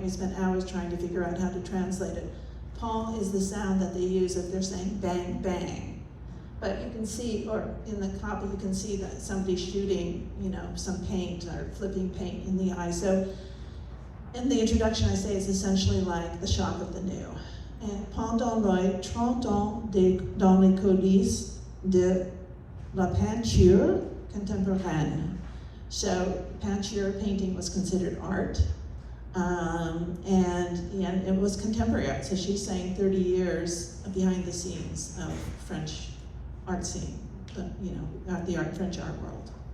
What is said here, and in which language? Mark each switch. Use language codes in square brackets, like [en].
[en] We spent hours trying to figure out how to translate it. Pan is the sound that they use if they're saying bang, bang. But you can see, or in the copy, you can see that somebody's shooting, you know, some paint or flipping paint in the eye. So in the introduction, I say it's essentially like the shock of the new. And [fr] pendant les 30 ans dans les coulisses de la peinture contemporaine. [en] So peinture painting was considered art. And it was contemporary art. So she's saying 30 years behind the scenes of French art scene, you know, the French art world.